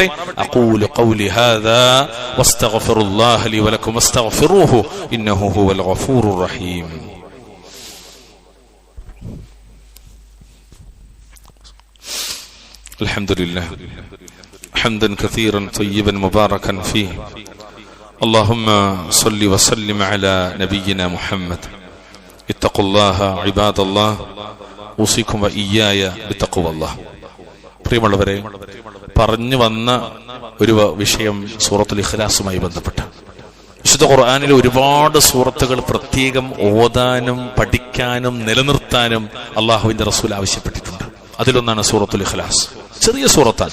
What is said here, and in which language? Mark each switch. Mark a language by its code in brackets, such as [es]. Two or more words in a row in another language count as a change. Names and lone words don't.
[ar] أقول قولي هذا وأستغفر الله لي ولكم وأستغفروه إنه هو الغفور الرحيم. الحمد لله حمدا كثيرا طيبا مباركا فيه. اللهم صل وسلم على نبينا محمد. اتقوا الله عباد الله اوصيكم واياي بتقوى الله. [ml] പ്രിയമുള്ളവരെ, പറഞ്ഞു വന്ന ഒരു വിഷയം സൂറത്തുൽ ഇഖ്ലാസുമായി ബന്ധപ്പെട്ട. വിശുദ്ധ ഖുർആനിലെ ഒരുപാട് സൂറത്തുകൾ പ്രത്യേകം ഓതാനും പഠിക്കാനും നിലനിർത്താനും അള്ളാഹുവിന്റെ റസൂൽ ആവശ്യപ്പെട്ടിട്ടുണ്ട്. അതിലൊന്നാണ് സൂറത്തുൽ ഇഖ്ലാസ്. ചെറിയ സൂറത്താണ്.